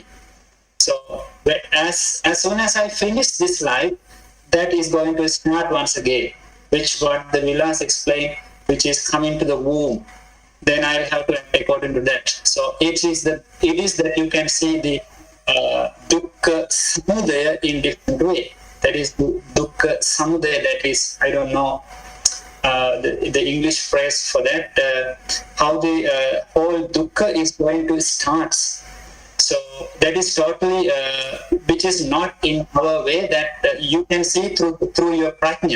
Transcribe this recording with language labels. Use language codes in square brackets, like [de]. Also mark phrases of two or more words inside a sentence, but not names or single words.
[en] So as soon as I finish this life, that is going to start once again, which what the Vilas explained, which is coming to the womb. Then I have to act according to that. So it is that you can see the [pi] dukkha samudaya [en] in different way. That is [pi] dukkha samudaya. [en] That is, I don't know the English phrase for that. How the whole dukkha is going to start. So that is totally, which is not in our way, that you can see through your prajna.